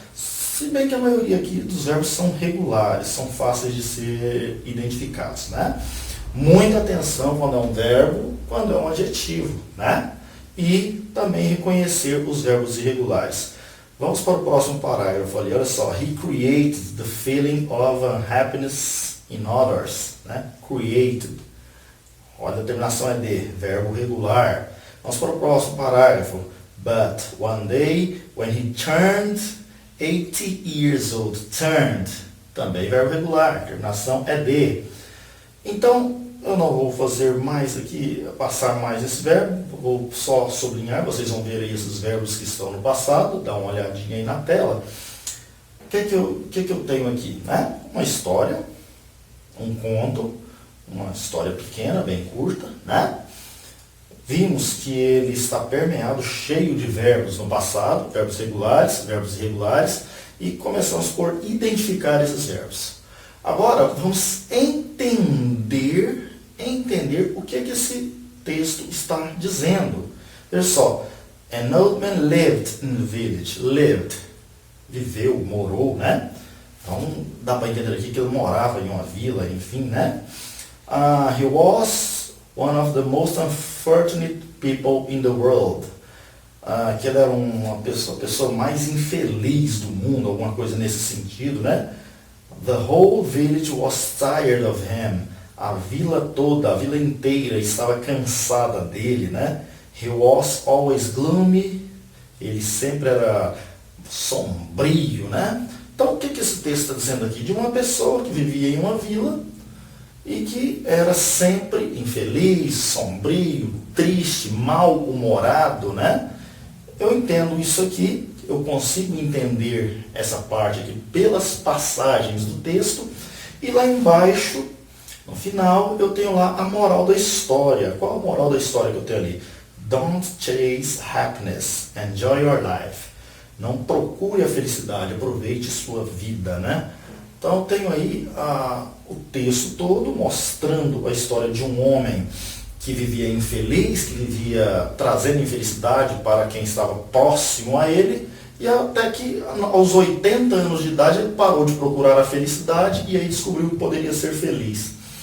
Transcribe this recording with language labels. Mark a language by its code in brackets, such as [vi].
[pt] Se bem que a maioria aqui dos verbos são regulares, são fáceis de ser identificados, né? Muita atenção quando é um verbo, quando é um adjetivo, né? E também reconhecer os verbos irregulares. Vamos para o próximo parágrafo ali, olha só. [en] He created the feeling of unhappiness in others, né? Created. [pt] Olha, a terminação é de, verbo regular. Vamos para o próximo parágrafo. [en] But one day, when he turned 80 years old, turned, [pt] também verbo regular, a terminação é de. Então, eu não vou fazer mais aqui, passar mais esse verbo, vou só sublinhar, vocês vão ver aí esses verbos que estão no passado, dá uma olhadinha aí na tela. O que eu tenho aqui? Né? Uma história, um conto, uma história pequena, bem curta, né? Vimos que ele está permeado, cheio de verbos no passado, verbos regulares, verbos irregulares, e começamos por identificar esses verbos. Agora, vamos entender o que esse texto está dizendo. Veja só, [en] an old man lived in the village. [pt] Lived, viveu, morou, né? Então, dá para entender aqui que ele morava em uma vila, enfim, né? [en] He was one of the most unfortunate people in the world. [pt] Que ele era uma pessoa mais infeliz do mundo, alguma coisa nesse sentido, né? [en] The whole village was tired of him. [pt] A vila toda, a vila inteira estava cansada dele, né? [en] He was always gloomy. [pt] Ele sempre era sombrio, né? Então, o que esse texto está dizendo aqui? De uma pessoa que vivia em uma vila e que era sempre infeliz, sombrio, triste, mal-humorado, né? Eu entendo isso aqui, eu consigo entender essa parte aqui pelas passagens do texto, e lá embaixo, no final, eu tenho lá a moral da história. Qual a moral da história que eu tenho ali? [en] Don't chase happiness, enjoy your life. [pt] Não procure a felicidade, aproveite sua vida, né? Então eu tenho aí o texto todo mostrando a história de um homem que vivia infeliz, que vivia trazendo infelicidade para quem estava próximo a ele, e até que aos 80 anos de idade ele parou de procurar a felicidade e aí descobriu que poderia ser feliz.